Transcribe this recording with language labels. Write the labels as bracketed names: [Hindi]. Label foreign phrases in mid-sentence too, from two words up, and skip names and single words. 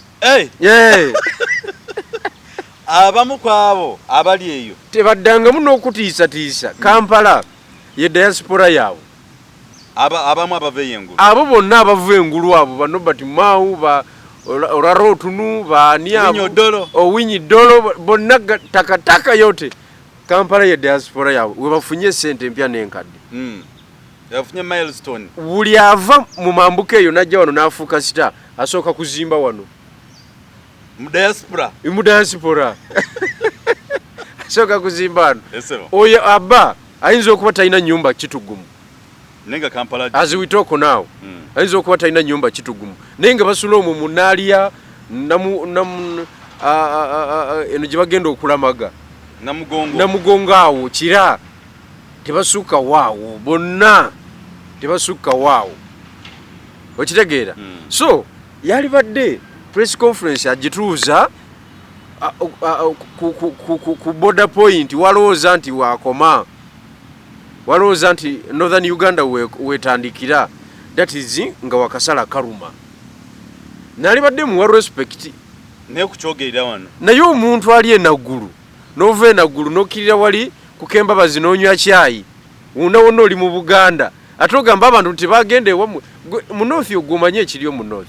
[Ganda] Abamu kwabo abali eyo tebaddangamu n'okutiisatiisa. Kampala ye diaspora yaabwe. Abamu abava engulu. Abo bonna abava engulu abo ba Nobert Mau ba Olwarotunu ba ani abo Owinyi Dolo bonna [Swahili] takataka yote. [Ganda] Kampala ye diaspora yaabwe we bafunye sente empya n'enkadde. Yafunye milestone. Buli ava mu mambuka eyo najja wano n'afuuka sita asooka kuzimba wano. Mu diaspora. Asooka kuzimba wano. Oyo Abba ayinza okuba talina nnyumba Kitugumu. Nenga Kampala [English] as we talk now. [Ganda] Ayinza okuba talina nnyumba Kitugumu. Naye nga basula omwo mu Naalya eno gye bagenda okulamaga. Namugongo awo kira. Tebasukka waawo bonna. Tebasukka waawo. Okitegeera? So yali badde [English] press conference [Ganda] agituuza ku [English] border point [Ganda] walowooza nti wakoma. Walowooza nti Northern Uganda wetandikira. [English] That is [Ganda] nga wakasala karuma. Nali badde muwa respect. Ne kuchogerera wano. Naye omuntu ali enaggulu. Nova enaggulu nokkirira wali kukemba bazinoonywa kyayi. Wonna oli mu Buganda. Ate ogamba abantu nti bagende ewammwe. Mu North ogumanye ekiri mu North.